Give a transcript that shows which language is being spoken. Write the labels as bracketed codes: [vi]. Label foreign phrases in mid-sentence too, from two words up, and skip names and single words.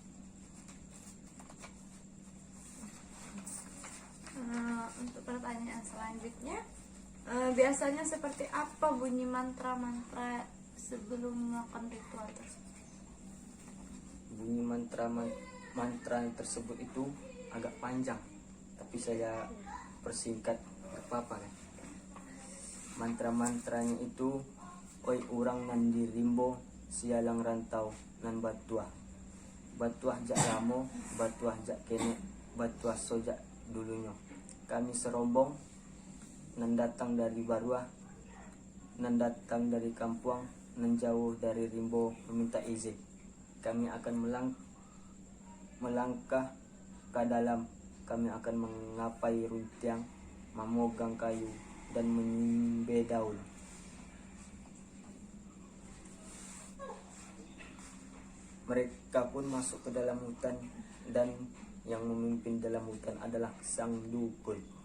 [id] Untuk pertanyaan selanjutnya, biasanya seperti apa bunyi mantra-mantra sebelum melakukan ritual tersebut? Bunyi mantra tersebut itu agak panjang, tapi saya persingkat, gak apa-apa kan. Mantra-mantranya itu, [min] oi urang nan di rimbo sialang rantau nan batuah jak lamo, batuah jak kene, batuah sojak dulunya. Kami serombong nan datang dari Baruah, nan datang dari Kampuang, nan jauh dari Rimbo meminta izin. [id] Kami akan melangkah ke dalam. Kami akan mengapai runtiang, memegang kayu, dan menyimbe daun. Mereka pun masuk ke dalam hutan, dan yang memimpin dalam hutan adalah sang dukun.